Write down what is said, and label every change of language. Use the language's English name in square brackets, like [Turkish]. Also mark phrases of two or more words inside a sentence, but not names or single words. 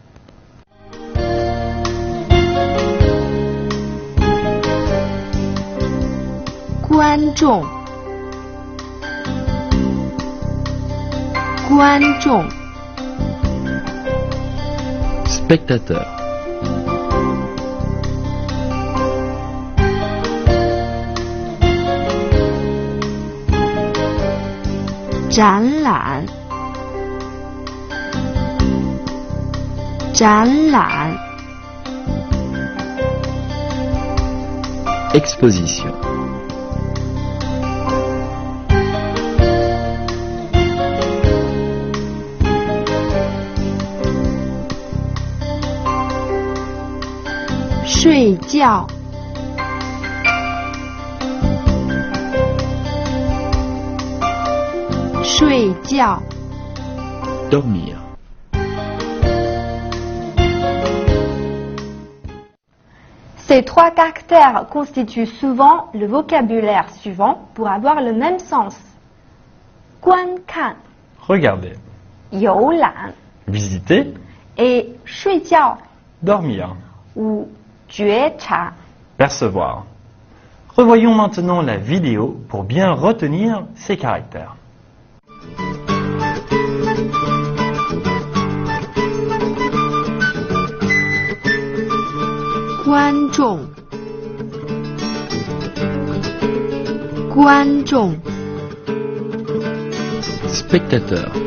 [Chinese] 观众，观众, [French] Spectateur. [Chinese] 展览，展览， [French] Exposition. [Chinese] 睡觉，睡觉。 [French] Dormir. Ces trois caractères constituent souvent le vocabulaire suivant pour avoir le même sens. [Chinese] Guan kan, [French] Regardez, [Chinese] you lan, [French] visiter, et 睡觉 dormir, ou 觉察. percevoir. Revoyons maintenant la vidéo pour bien retenir ces caractères. [Chinese] 观众，观众， [French] Spectateur.